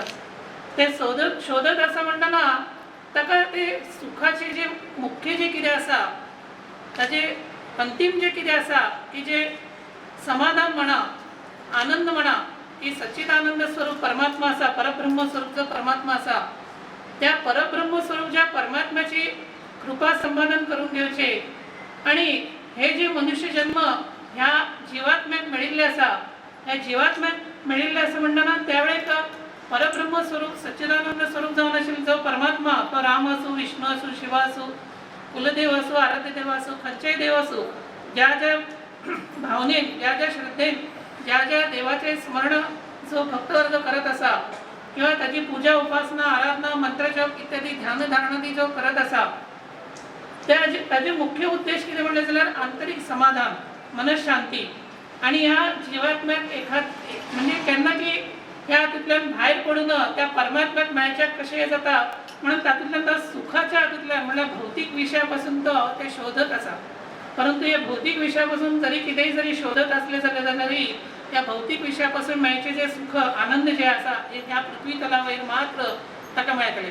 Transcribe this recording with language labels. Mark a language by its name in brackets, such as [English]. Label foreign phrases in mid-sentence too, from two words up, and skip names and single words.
[Konkani] ते शोधत आसा म्हणटाना ताका ते सुखाचे जे मुख्य जे कितें आसा ताजे अंतिम जे कितें आसा की जे समाधान म्हणा आनंद म्हणा की सच्चिदानंद स्वरूप परमात्मा आसा परब्रह्म स्वरूप जो परमात्मा आसा त्या परब्रह्म स्वरूप ज्या परमात्म्याची कृपा संपादन करून घेवचे आणि हे जे मनुष्य जन्म ह्या जीवात्म्याक मेळिल्ले आसा ह्या जीवात्म्याक मेळिल्ले आसा म्हणटाना त्या वेळेक परब्रह्म स्वरूप सच्चिदानंद स्वरूप जावन आशिल्लो जो परमात्मा तो राम असो विष्णू असो शिव असो कुलदेव असो आराध्य देव असो खंयचेय देव असो ज्या ज्या भावनेन ज्या ज्या श्रद्धेन ज्या ज्या देवाचे स्मरण जो भक्तवर्ग करत असा किंवा त्याची पूजा उपासना आराधना मंत्रजप इत्यादी ध्यानधारणादी जो करत असा त्याचे मुख्य उद्देश किती म्हणले जाल्यार आंतरिक समाधान मनशांती आणि ह्या जीवात्म्याक म्हणजे केन्ना की ह्या हातूंतल्यान भायर पडून त्या परमात्म्याक मेळच्याक कशें जाता म्हणून तातूंतल्यान त्या सुखाच्या हातूंतल्यान म्हणल्यार भौतीक विशयापासून तो ते शोधत आसा. परंतु या भौतिक विषयापासून जरी कितेंय जरी शोधत असले जाल्यारय या भौतिक विषयापासून मेळचे जे सुख आनंद जे आसा हे ह्या पृथ्वी तलावयर मात्र ताका मेळटले.